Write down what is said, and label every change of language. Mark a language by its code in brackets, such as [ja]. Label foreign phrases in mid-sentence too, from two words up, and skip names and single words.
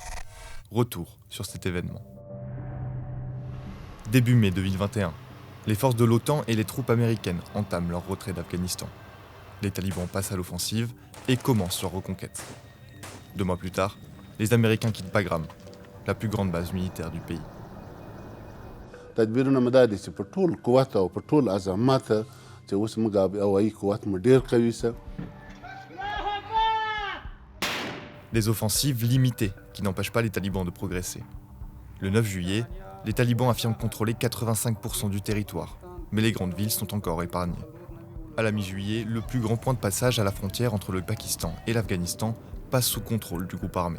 [fr] Retour sur cet événement. Début mai 2021, les forces de l'OTAN et les troupes américaines entament leur retrait d'Afghanistan. Les talibans passent à l'offensive et commencent leur reconquête. 2 mois plus tard, les Américains quittent Bagram, la plus grande base militaire du pays. [ps] تدبیرونه مې دا دي چې په ټول قوت او په ټول عظمت چې اوس موږ هوایي قوت مو ډېر قوي شه. [fr] Des offensives limitées qui n'empêchent pas les talibans de progresser. Le 9 juillet, les talibans affirment contrôler 85% du territoire, mais les grandes villes sont encore épargnées. À la mi-juillet, le plus grand point de passage à la frontière entre le Pakistan et l'Afghanistan passe sous contrôle du groupe armé.